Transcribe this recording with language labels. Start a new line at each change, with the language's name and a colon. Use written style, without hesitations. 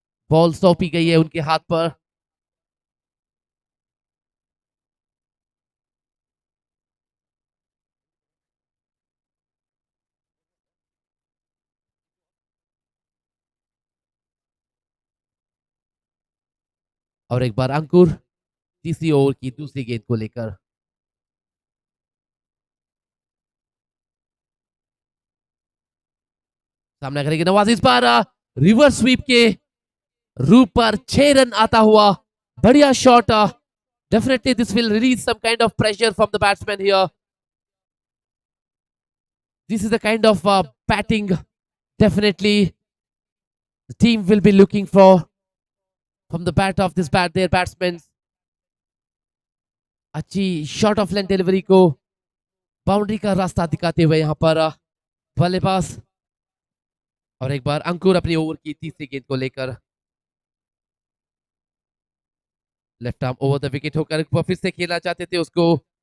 Hindi: Ball सौंपी गई है उनके हाथ पर। और एक बार अंकुर तीसरी ओवर की दूसरी गेंद को लेकर। सामना करेंगे नवाज। इस बार रिवर्स स्वीप के रूप पर 6 रन आता हुआ, बढ़िया shot.
English: Definitely this will release some kind of pressure from the batsman here. This is the kind of batting definitely the team will be looking for from the bat of their batsmen.
Hindi: अच्छी short of length delivery को boundary का रास्ता दिखाते हुए यहाँ पर बल्लेबाज. और एक बार अंकुर अपनी ओवर की तीसरी गेंद को लेकर left arm over the wicket होकर फिर से खेलना चाहते थे उसको.